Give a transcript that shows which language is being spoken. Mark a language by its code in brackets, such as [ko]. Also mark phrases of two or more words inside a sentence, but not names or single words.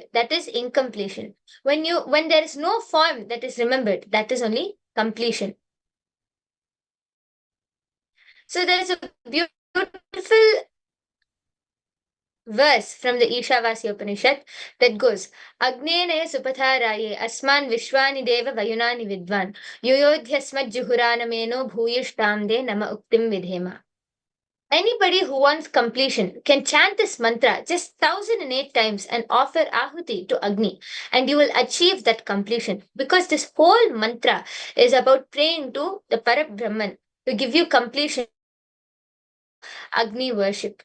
[en] That is incompletion. When there is no form that is remembered, that is only completion. So there's a beautiful verse from the Ishavasya Upanishad that goes, [sa] Agnenaya supataraye asman vishwani deva vayunani vidvan yuyodhyasmat juhuranameno bhuyishtamde nama uktim vidhema. [en] Anybody who wants completion can chant this mantra just 1008 times and offer ahuti to Agni, and you will achieve that completion. Because this whole mantra is about praying to the Parabrahman to give you completion, Agni worship.